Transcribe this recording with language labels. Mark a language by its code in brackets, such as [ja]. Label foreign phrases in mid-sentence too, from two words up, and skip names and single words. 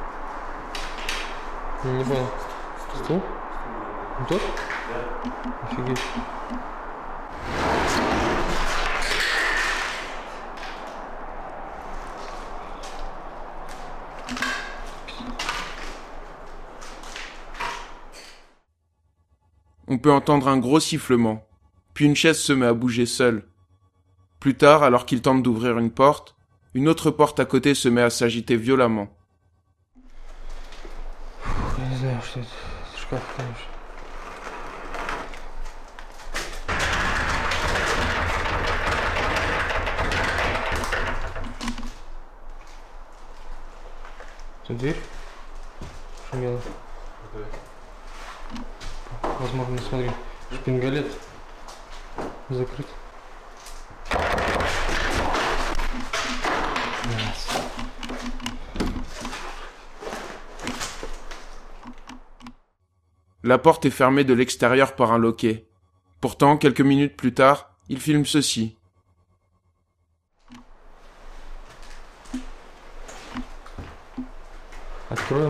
[ru] Я не понял. Стул? Не тот? Офигеть. [fr] On peut entendre un gros sifflement, puis une chaise se met à bouger seule. Plus tard, alors qu'il tente d'ouvrir une porte, une autre porte à côté se met à s'agiter violemment. [ru] Я не знаю, что это. Это шкаф, конечно. Это дверь? Шумела. Возможно, смотри, шпингалет закрыт. [fr] La porte est fermée de l'extérieur par un loquet. Pourtant, quelques minutes plus tard, il filme ceci. [ru] Откроем.